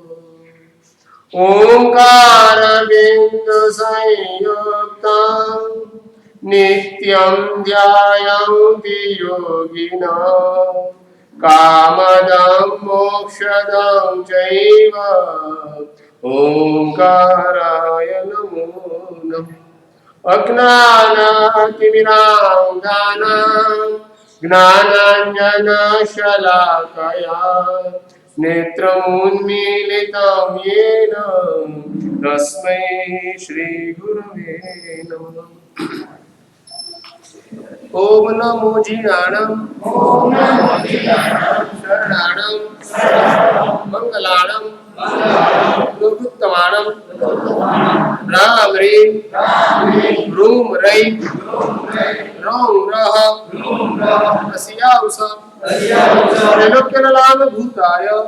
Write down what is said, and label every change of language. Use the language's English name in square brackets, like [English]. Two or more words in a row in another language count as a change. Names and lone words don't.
[Sanskrit] ઓંકાર બિંદુ સંયુક્તં નિત્યં ધ્યાયન્તિ યોગિનઃ કામદં મોક્ષદં ચૈવ ઓંકારાય નમો નમઃ અજ્ઞાનાતિમિરાંધાનાં જ્ઞાનાંજનશલાકયા નેત્રमुन्मीलितं येन तस्मै श्रीगुरवे नमः [Prakrit languages] ओम नमो जिनाणं शरणाणं मंगलाणं लोकुत्तमाणं राम ह्रीं रूम रैं रौं रः अस्याउस त्रैलोक्यनलाम भूताय